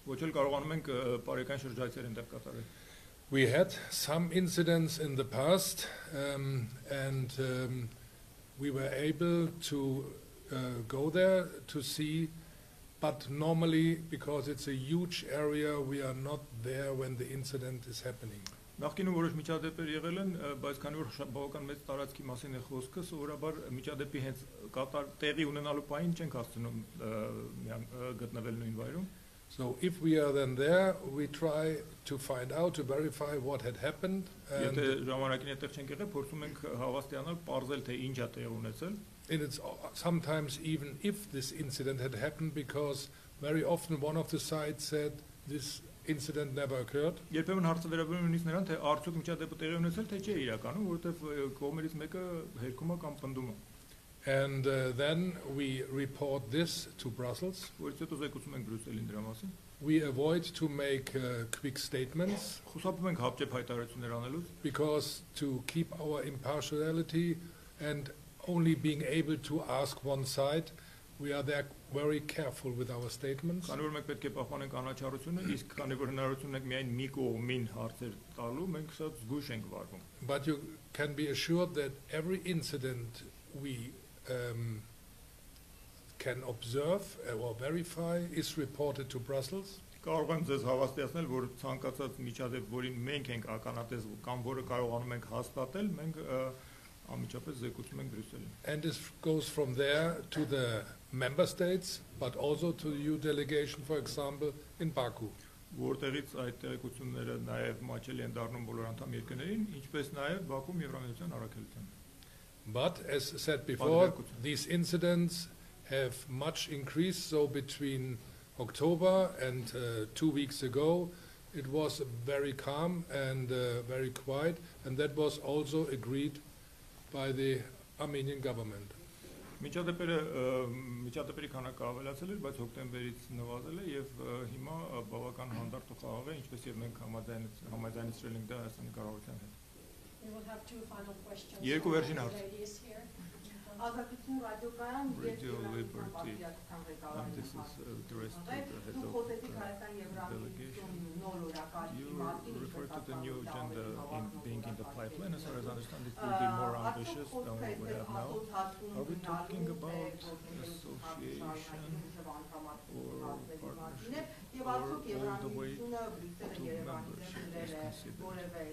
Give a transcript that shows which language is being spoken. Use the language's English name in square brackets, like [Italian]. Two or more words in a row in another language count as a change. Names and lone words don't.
[English] We had some incidents in the past and we were able to go there to see, but normally because it's a huge area we are not there when the incident is happening. [Armenian] Նախկինում որոշ միջադեպեր եղել են, բայց քանի որ բավական մեծ տարածքի մասին է խոսքը, սովորաբար միջադեպի հենց տեղի ունենալու պահին չենք հասցնում գտնվել նույն վայրում։ [English] So if we are then there, we try to find out, to verify what had happened. [Armenian] Եթե ժամանակին այդտեղ չենք եղել, փորձում ենք հավաստիանալ, պարզել թե ինչ է տեղի ունեցել։ [English] sometimes even if this incident had happened, because very often one of the sides said this incident never occurred. [Armenian] Երբեմն հարցը վերաբերում նույնիսկ նրան, թե արդյոք միջադեպը տեղի ունեցել, թե չէ իրականում, որովհետև կողմերից մեկը հերքում է կամ պնդում է։ [English] And then we report this to Brussels. [Armenian] Որից հետո զեկուցում ենք Բրյուսելին դրա մասին։ [English] We avoid to make quick statements [Armenian] Խուսափում ենք հապճեպ հայտարարություններ անելուց, [English] because to keep our impartiality and only being able to ask one side, we are there very careful with our statements. [Armenian] Քանի որ մենք պետք է պահպանենք անաչառությունը, իսկ քանի որ հնարավորություն ունենք միայն մի կողմին հարցեր տալու, մենք սա զգույշ ենք վարվում։ [English] But you can be assured that every incident we can observe or verify is reported to Brussels. [Armenian] Կարող եմ ձեզ հավաստիացնել, որ ցանկացած միջադեպ, որին մենք ենք ականատես կամ որը կարողանում ենք հաստատել, մենք անմիջապես զեկուցում ենք Բրյուսելին։ [English] And this goes from there to the member states, but also to the EU delegation, for example, in Baku. [Armenian] Որտեղից այդ տեղեկությունները նաև մաչելի են դառնում բոլոր անդամ երկրներին, ինչպես նաև Բաքվում Եվրամիության առաքելության։ [English] But as said before, these incidents have much increased. So between October and 2 weeks ago, it was very calm and very quiet, and that was also agreed by the Armenian government. [Armenian] Միջադեպերի քանակը ավելացել էր, բայց հոկտեմբերից նվազել է եւ հիմա բավական հանդարտ ու խաղաղ է, ինչպես եւ մենք համաձայնեցրել ենք դա Հայաստանի կառավարության հետ։ [English] We will have two final questions. [Armenian] Երկու վերջին հարց։ [English] Ladies here. [Armenian] Ազատություն ռադիոկայան [English] Radio Liberty, and this is addressed to the head of the delegation. You refer to the new agenda being in the pipeline. As far as I understand, it will be more ambitious than what we have now. Are we talking about association or partnership, or all the way to membership is considered?